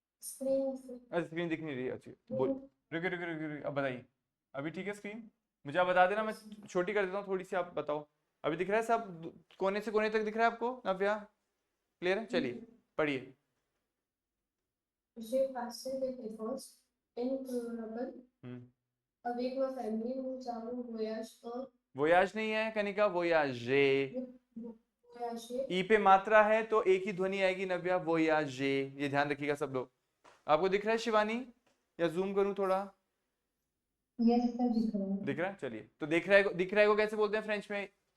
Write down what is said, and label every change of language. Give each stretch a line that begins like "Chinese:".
English: screen,
Hindi: अच्छा, screen दिख नहीं रही। अच्छा, बोल, रुकिए रुकिए रुकिए रुकिए, अब बताइए। अभी ठीक है स्क्रीन? मुझे आप बता देना, मैं छोटी कर देता हूँ थोड़ी सी, आप बताओ। अभी दिख रहा है सब? कोने से कोने तक दिख रहा है आपको नव्या? क्लियर है? चलिए पढ़िए।
French: j'ai passé des vacances incroyables avec ma famille, nous avons voyagé
Hindi: voyage नहीं है कनिका, वोयाजे।
French: voyagé,
Hindi: ई पे मात्रा है तो एक ही ध्वनि आएगी नव्या, वोयाजे। ये ध्यान रखिएगा सब लोग। आपको दिख रहा है शिवानी, या जूम करूं थोड़ा?
English: Yes sir,
Hindi: दिख रहा है। दिख रहा है? चलिए, तो दिख रहा है को कैसे बोलते हैं फ्रेंच में?